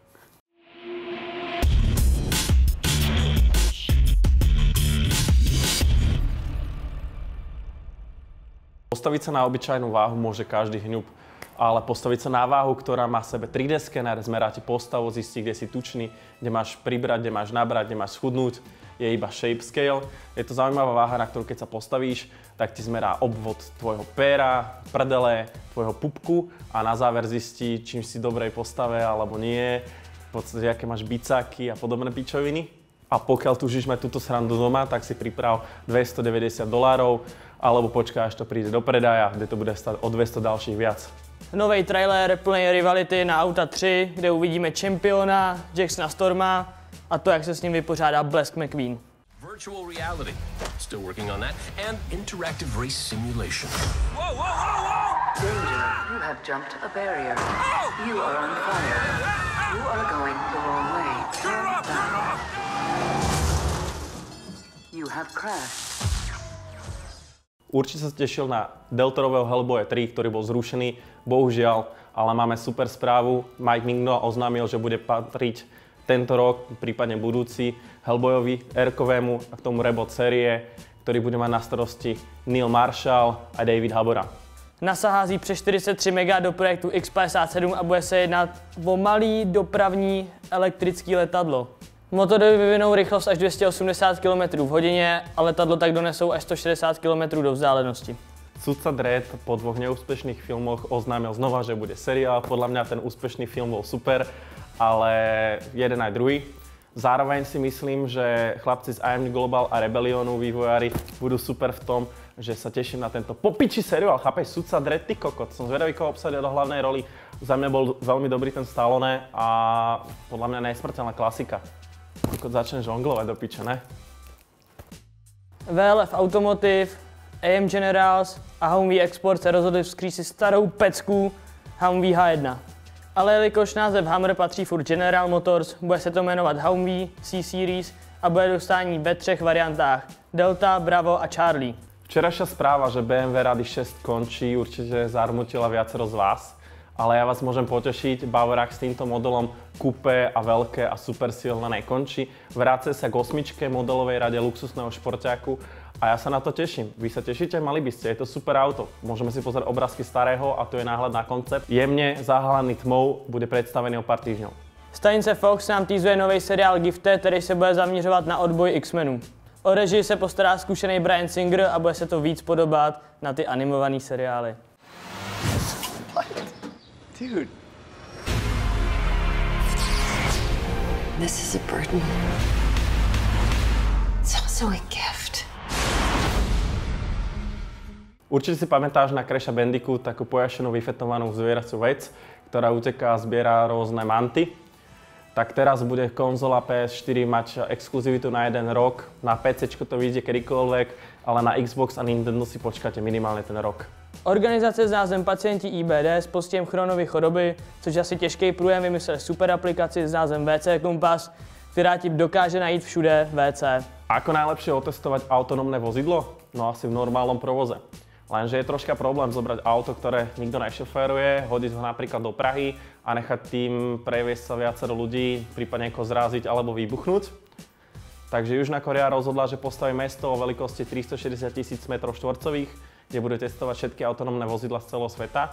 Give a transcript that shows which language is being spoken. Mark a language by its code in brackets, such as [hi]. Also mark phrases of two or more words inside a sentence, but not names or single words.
[sk] Postaviť sa na obyčajnú váhu môže každý hňub, ale postaviť sa na váhu, ktorá má v sebe 3D skener, zmerá ti postavu, zistí, kde si tučný, kde máš pribrať, kde máš nabrať, kde máš schudnúť, je iba shape scale. Je to zaujímavá váha, na ktorú keď sa postavíš, tak ti zmerá obvod tvojho péra, prdele, tvojho pupku a na záver zistí, čím si v dobrej postave alebo nie, v podstate aké máš bicáky a podobné pičoviny. A pokiaľ túžiš mať túto srandu doma, tak si priprav $290 alebo počká, až to príde do predaja, kde to bude stať o 200 ďalších viac. [cs] Nový trailer plný rivality na Auta 3, kde uvidíme čempiona Jacksona Storma a to, jak se s ním vypořádá Blesk McQueen. [en] Virtual reality, still working on that, and interactive race simulation. Whoa, whoa, whoa, whoa! Danger, you have jumped a barrier. Oh! You are on fire. You are going the wrong way. Turn it off, turn it off! You have crashed. [sk] Určite sa tešil na Deltorového Hellboya 3, ktorý bol zrušený, bohužiaľ, ale máme super správu. Mike Mignola oznámil, že bude patriť tento rok, prípadne budúci, Hellboyovi R-kovému a k tomu reboot série, ktorý bude mať na starosti Neil Marshall a David Habora. [cs] NASA hází přes 43 mega do projektu X-57 a bude se jednat o malý dopravní elektrický letadlo. Motory vyvinou rychlost až 280 km v hodině a letadlo tak donesou až 160 km do vzdálenosti. [sk] Sudca Dredd po 2 neúspešných filmoch oznámil znova, že bude seriál. Podľa mňa ten úspešný film bol super, ale jeden aj druhý. Zároveň si myslím, že chlapci z IMG Global a Rebellionu vývojári budú super v tom, že sa teším na tento popiči seriál. Chápeš, Sudca Dredd, ty kokot. Som zvedavý, koho obsadia do hlavnej roli. Za mňa bol veľmi dobrý ten Stallone a podľa mňa nesmrteľná klasika. Kokot začne žonglovať do piče, ne? [cs] VLF Automotive, AM Generals a Humvee Export se rozhodli vzkřísit starou pecku Humvee H1. Ale jelikož název Hummer patří furt General Motors, bude se to jmenovat Humvee C-Series a bude dostání ve 3 variantách Delta, Bravo a Charlie. [sk] Včerajšia správa, že BMW Rally 6 končí, určite zarmutila viacero z vás, ale ja vás môžem potešiť, Bavorák s týmto modelom kupé a veľké a super silné nekončí. Vráca sa k 8 modelovej rade luxusného šporťáku a ja sa na to teším. Vy sa tešíte? Mali by ste, je to super auto. Môžeme si pozrieť obrázky starého a tu je náhľad na koncept. Jemne zahalený tmou bude predstavený o pár týždňov. Stanice Fox nám teasuje nový seriál Gifted, [cs] který se bude zaměřovat na odboj X-menů. O režii se postará zkušený Bryan Singer a bude se to víc podobat na ty animované seriály. [en] Dude. This is a burden. It's also a gift. [sk] Určite si pamätáš na Crasha Bandicoot, takú pojašenú, vyfetovanú zvieraciu vec, ktorá uteká a zbiera rôzne manty. Tak teraz bude konzola PS4 mať exkluzivitu na 1 rok, na PC to vyjde kedykoľvek, ale na Xbox a Nintendo si počkáte minimálne ten rok. [cs] Organizace s názvem Pacienti IBD s postihem Chronovy choroby, což asi těžký průjem, vymyslel super aplikaci s názvem WC Kompas, která ti dokáže najít všude WC. [sk] Ako najlepšie otestovať autonómne vozidlo? No asi v normálnom provoze. Lenže je troška problém zobrať auto, ktoré nikto nešoféruje, hodiť ho napríklad do Prahy a nechať tým previesť sa viacero ľudí, prípadne niekoho zraziť alebo vybuchnúť. Takže Južná Korea rozhodla, že postaví mesto o veľkosti 360 000 m2, kde bude testovať všetky autonómne vozidla z celého sveta.